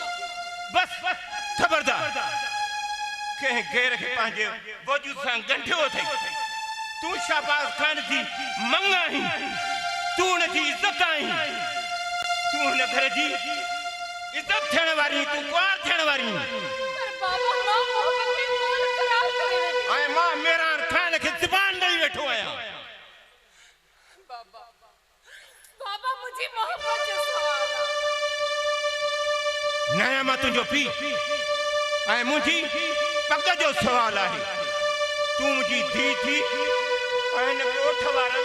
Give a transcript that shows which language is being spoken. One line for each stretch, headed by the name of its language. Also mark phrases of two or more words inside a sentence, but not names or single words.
Sindhi: बस ख़बरदार कंहिं गैर खे पंहिंजे वजूद सां ॻंढियो अथई तूं शाहबाज़ खान जी मंग आहीं तूं हुनजी इज़त आहीं तूं हुन घर जी इज़त थियण वारी तूं कुंवार थियण वारी पर बाबा मां मोहब्बत में कौन करार करे वेठी ऐं मां मेहरान खान खे ज़बान ॾेई वेठो आहियां बाबा मुंहिंजी मोहब्बत जो नया मां तुंहिंजो पी ऐं मुंहिंजी पग जो सवाल आहे तूं मुंहिंजी धीउ थी ऐं हिन ॻोठ वारनि